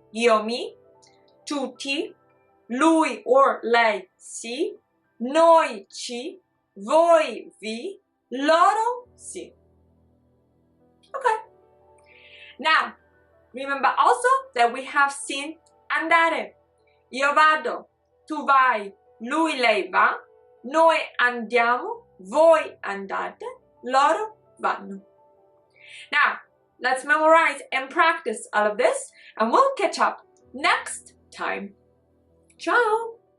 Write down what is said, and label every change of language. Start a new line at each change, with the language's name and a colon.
Italian: Io, mi, tu, ti, lui or lei, si, noi, ci, voi, vi, loro, si. Okay.
English: Now, remember also that we have seen andare.
Italian: Io vado, tu vai, lui, lei va, noi andiamo, voi andate, loro vanno. Now,
English: let's memorize and practice all of this, and we'll catch up next time. Ciao!